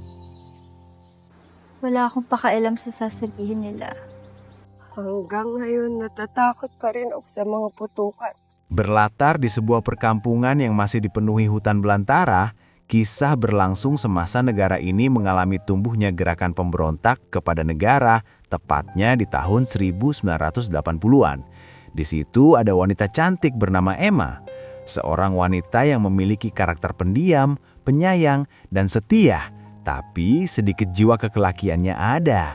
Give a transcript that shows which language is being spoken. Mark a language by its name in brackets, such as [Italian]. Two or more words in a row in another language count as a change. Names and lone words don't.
[Filipino] Wala akong pakialam sa sasabihin nila. Hanggang ngayon, natatakot pa rin ako sa mga putukan. [Indonesian] Berlatar di sebuah perkampungan yang masih dipenuhi hutan belantara, kisah berlangsung semasa negara ini mengalami tumbuhnya gerakan pemberontak kepada negara, tepatnya di tahun 1980-an. Di situ ada wanita cantik bernama Emma, seorang wanita yang memiliki karakter pendiam, penyayang, dan setia, tapi sedikit jiwa kekelakiannya ada.